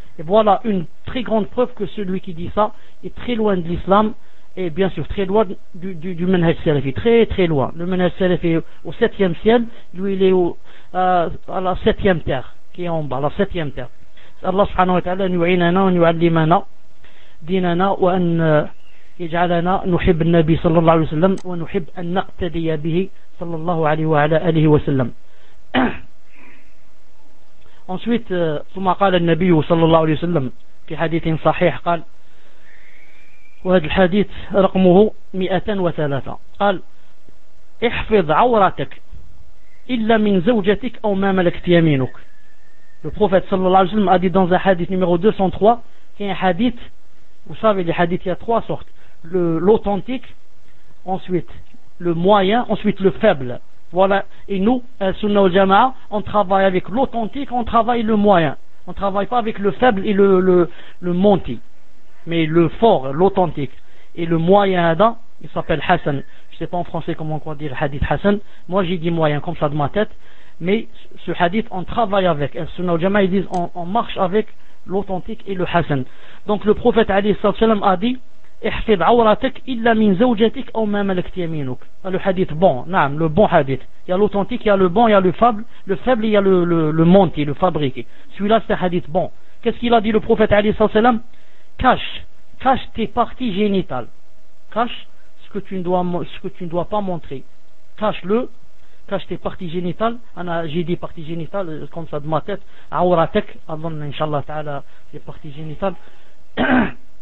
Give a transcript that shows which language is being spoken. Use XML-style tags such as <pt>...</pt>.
<fr>Et voilà une très grande preuve que celui qui dit ça est très loin de l'islam et bien sûr très loin du manhaj salafi. Très, très loin. Le manhaj salafi est au septième ciel, lui, il est à la septième terre, qui est en bas, la septième terre.</fr> <ar>Allah subhanahu wa ta'ala yu'inana wa yu'allimana dinana wa an. يجعلنا نحب النبي صلى الله عليه وسلم ونحب أن نقتدي به صلى الله عليه وعلى آله وسلم. Ensuite, ثم قال النبي صلى الله عليه وسلم في حديث صحيح قال وهذا الحديث رقمه 203 قال احفظ عورتك إلا من زوجتك أو ما ملكت يمينك.</ar> <fr>Le prophète صلى الله عليه وسلم a dit dans un hadith numéro 203 qu'un hadith, vous savez, les hadiths, il y a trois sortes. L'authentique, ensuite le moyen, ensuite le faible. Voilà, et nous, Sunna ou Jama'a, on travaille avec l'authentique, on travaille le moyen. On ne travaille pas avec le faible et le menti, mais le fort, l'authentique. Et le moyen, Adam, il s'appelle Hassan. Je ne sais pas en français comment on croit dire hadith Hassan. Moi, j'ai dit moyen comme ça de ma tête, mais ce hadith, on travaille avec. Sunna ou Jama'a, ils disent on marche avec l'authentique et le Hassan. Donc, le prophète Ali sallam a dit.</fr> <ar>احفظ عورتك إلا من زوجتك أو ما ملكت يمينك.</ar> <fr>Le hadith bon, نعم, le bon hadith. Il y a l'authentique, il y a le bon, il y a le faible. Le faible, il y a le menti, le fabriqué. Celui-là, c'est un hadith bon. Qu'est-ce qu'il a dit le prophète عليه السلام? Cache tes parties génitales. Cache ce que tu ne dois pas montrer. Cache-le. Cache tes parties génitales. J'ai dit parties génitales, comme ça de ma tête.</fr> <ar>عورتك, أظن إن شاء الله تعالى,</ar> <fr>les parties génitales.</fr>